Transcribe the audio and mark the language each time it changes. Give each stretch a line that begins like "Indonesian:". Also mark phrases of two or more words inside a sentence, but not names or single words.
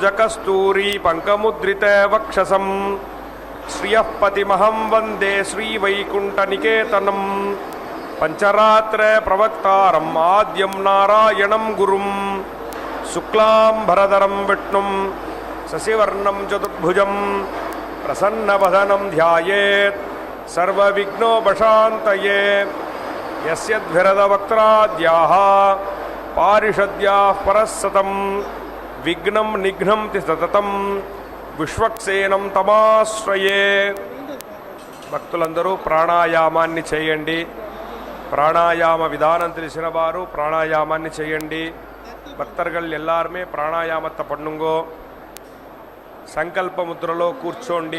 Sanskrit: कस्तूरी पङ्कमुद्रित वक्षसं श्रियः पतिमहं वन्दे श्रीवैकुण्ठनिकेतनं पञ्चरात्र प्रवक्तारं आद्यं नारायणं गुरुं शुक्लाम्बरधरं विष्णुं शशिवर्णं चतुर्भुजं प्रसन्नवदनं ध्यायेत् सर्वविघ्नोपशान्तये. यस्यद्भिरदवक्त्राद्याः पारिषद्याः परस्सतं विघ्नं निघ्नं सततं विश्वक्सेनं तमाश्रये.
Telugu: భక్తులందరూ ప్రాణాయామాన్ని చేయండి. ప్రాణాయామ విధానం తెలిసిన వారు ప్రాణాయామాన్ని చేయండి.
Tamil: భక్తர்கள் எல்லாருமே ప్రాణాయామத்தை பண்ணுங்கோ.
Telugu: సంకల్ప ముద్రలో కూర్చోండి.